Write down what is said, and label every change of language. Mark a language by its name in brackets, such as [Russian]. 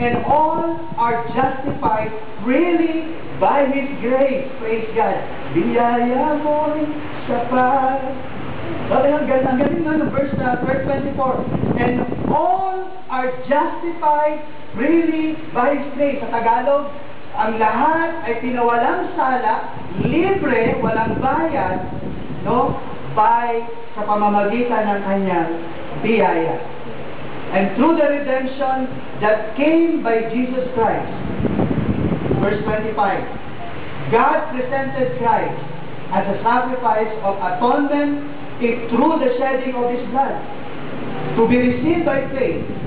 [English] And all are justified freely by His grace. Praise God. [Filipino] Biyaya mo'y sapat. Ang galing na verse 24. [English] And all are justified freely by His grace. [Filipino] Sa Tagalog, ang lahat ay pinawalang sala, libre, walang bayad, no? Sa pamamagitan ng kanyang biyaya. [English] And through the redemption that came by Jesus Christ. Verse 25. God presented Christ as a sacrifice of atonement through the shedding of His blood, to be received by faith.